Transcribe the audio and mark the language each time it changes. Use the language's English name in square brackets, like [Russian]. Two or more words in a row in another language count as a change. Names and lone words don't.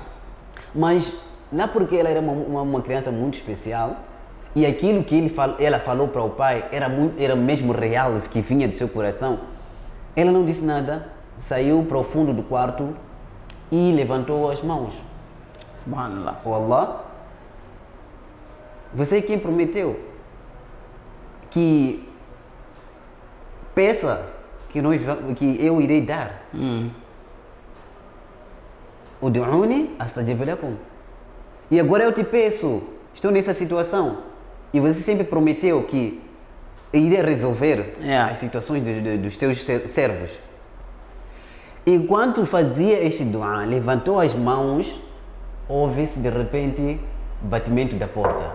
[Portuguese] Mas lá porque ela era uma criança muito especial e aquilo que ela falou para o pai era mesmo real, que vinha do seu coração, ela não disse nada, saiu para o fundo do quarto e levantou as mãos. Subhanallah. O Allah, você é quem prometeu que peça que eu irei dar. [Arabic] ادعوني أستجب لكم. [Portuguese] E agora eu te peço, estou nessa situação e você sempre prometeu que iria resolver as situações dos teus servos. Enquanto fazia este dua, levantou as mãos, houve-se de repente batimento da porta.